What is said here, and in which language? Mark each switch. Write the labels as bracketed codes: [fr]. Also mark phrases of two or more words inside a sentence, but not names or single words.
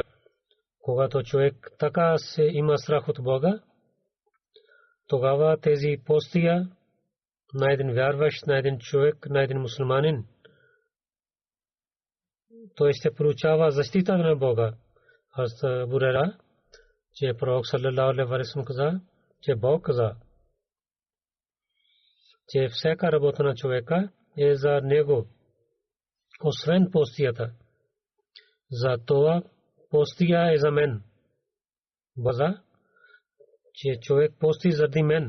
[bg] Когато човек така се има страх от Бога, тогава тези постия на един вярващ, на един човек, на един мусулманин, той ще получава защита на Бога. Аз бурера, че пророк [ar] صلى الله عليه وسلم [bg] каза, че Бог каза, че всяка работа на човека е за него, освен постията. За това постия е за мен. База, че човек пости заради мен.